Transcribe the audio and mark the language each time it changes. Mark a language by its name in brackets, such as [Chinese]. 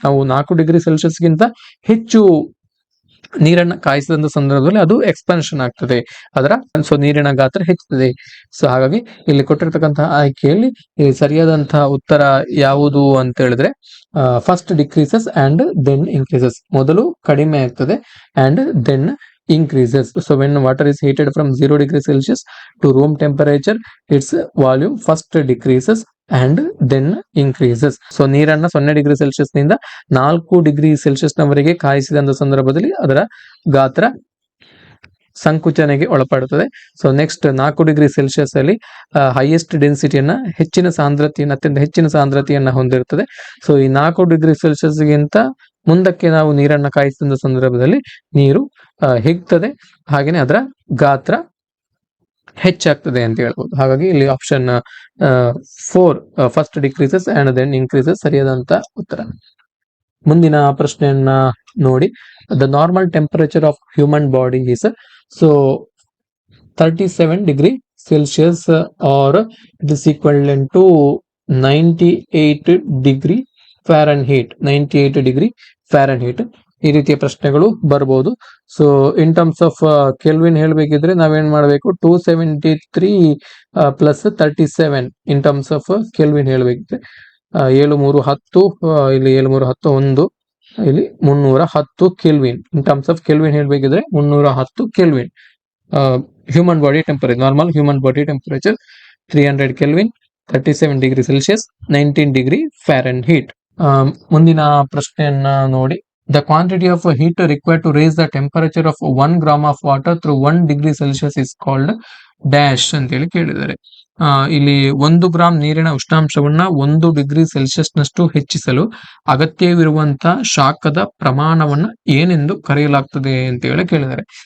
[Kannada] ನಾವು 4 degree Celsius ಗಿಂತ ಹೆಚ್ಚು ನೀರನ್ನ ಕಾಯಿಸಿದಂತ ಸಂದರ್ಭದಲ್ಲಿ ಅದು ಎಕ್ಸ್ಪಾನ್ಷನ್ ಆಗ್ತದೆ, ಸೊ ನೀರಿನ ಗಾತ್ರ ಹೆಚ್ಚುತ್ತದೆ. ಸೊ ಹಾಗಾಗಿ ಇಲ್ಲಿ ಕೊಟ್ಟಿರ್ತಕ್ಕಂತಹ ಆಯ್ಕೆಯಲ್ಲಿ ಸರಿಯಾದಂತಹ ಉತ್ತರ ಯಾವುದು ಅಂತ ಹೇಳಿದ್ರೆ [English] First decreases and then increases. [Kannada] ಮೊದಲು ಕಡಿಮೆ ಆಗ್ತದೆ [English] And then increases. So when water is heated from 0 degree Celsius to room temperature, its volume first decreases and then increases. [Kannada] So ನೀರನ್ನ 0 ಡಿಗ್ರಿ ಸೆಲ್ಸಿಯಸ್ ನಿಂದ 4 ಡಿಗ್ರಿ ಸೆಲ್ಸಿಯಸ್ ನವರೆಗೆ ಕಾಯಿಸಿದ ಸಂದರ್ಭದಲ್ಲಿ ಅದರ ಗಾತ್ರ ಸಂಕುಚನೆಗೆ ಒಳಪಡುತ್ತದೆ. So next 4 degree Celsius ಅಲ್ಲಿ highest ಡೆನ್ಸಿಟಿಯನ್ನ ಅತ್ಯಂತ ಹೆಚ್ಚಿನ ಸಾಂದ್ರತೆಯನ್ನ ಹೊಂದಿರುತ್ತದೆ. So ಈ 4 ಡಿಗ್ರಿ ಸೆಲ್ಸಿಯಸ್ ಗಿಂತ ಮುಂದಕ್ಕೆ ನಾವು ನೀರನ್ನ ಕಾಯಿಸಿದ ಸಂದರ್ಭದಲ್ಲಿ ನೀರು ಹಿಗ್ತದೆ, ಹಾಗೇನೆ ಅದರ ಗಾತ್ರ ಹೆಚ್ಚಾಗ್ತದೆ ಅಂತ ಹೇಳ್ಬೋದು. ಹಾಗಾಗಿ ಇಲ್ಲಿ option 4 [English] first decreases and then increases [Kannada] ಸರಿಯಾದಂತ ಉತ್ತರ. ಮುಂದಿನ ಪ್ರಶ್ನೆಯನ್ನ ನೋಡಿ. [English] The normal temperature of human body is 37 degree Celsius or it is equivalent to 98 degree Fahrenheit. 98 degree Fahrenheit. [Kannada] ಈ ರೀತಿಯ ಪ್ರಶ್ನೆಗಳು ಬರ್ಬೋದು. So [English] in terms of kelvin [Kannada] ಹೇಳ್ಬೇಕಿದ್ರೆ ನಾವೇನ್ ಮಾಡಬೇಕು, 273 plus 37 in terms of kelvin ಹೇಳ್ಬೇಕಿದ್ರೆ 7 3 10 ಇಲ್ಲಿ 7 3 10 1 ಇಲ್ಲಿ 310 kelvin. [English] In terms of kelvin ಹೇಳ್ಬೇಕಿದ್ರೆ 310 kelvin. Human body temperature, normal human body temperature 300 kelvin, 37 degree Celsius, 19 degree Fahrenheit. [Kannada] ಮುಂದಿನ ಪ್ರಶ್ನೆಯನ್ನ ನೋಡಿ. [English] The quantity of heat required to raise the temperature of 1 gram of water through 1 degree Celsius is called dash [Kannada] ಅಂತೇಳಿ ಕೇಳಿದ್ದಾರೆ. ಇಲ್ಲಿ 1 gram ನೀರಿನ ಉಷ್ಣಾಂಶವನ್ನ 1 degree Celsius ನಷ್ಟು ಹೆಚ್ಚಿಸಲು ಅಗತ್ಯವಿರುವಂತ ಶಾಖದ ಪ್ರಮಾಣವನ್ನ ಏನೆಂದು ಕರೆಯಲಾಗ್ತದೆ ಅಂತ ಹೇಳಿ ಕೇಳಿದ್ದಾರೆ.